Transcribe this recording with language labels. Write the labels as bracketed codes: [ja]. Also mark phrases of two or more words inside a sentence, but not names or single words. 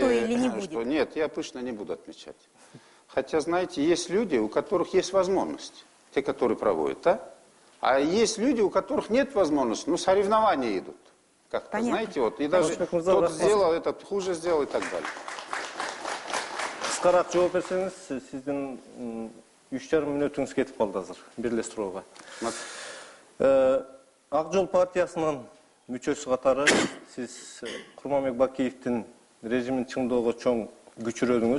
[ru] то или не будет? Что нет, я пышно не буду отмечать. Хотя, знаете, есть люди, у которых есть возможность, те, которые проводят, да? А есть люди, у которых нет возможности, но соревнования идут. Как-то, знаете, вот, и даже тот сделал, этот хуже сделал и так далее. [ky] Кыскараак жооп берсеңиз, сиздин 3,5 мүнөтүңүз кетип калды азыр бирлештирүүгө. Ак Жол партиясынын мүчөсү катары сиз Курманбек Бакиевдин режимин чыңдоого чоң күчүрөдүңүз.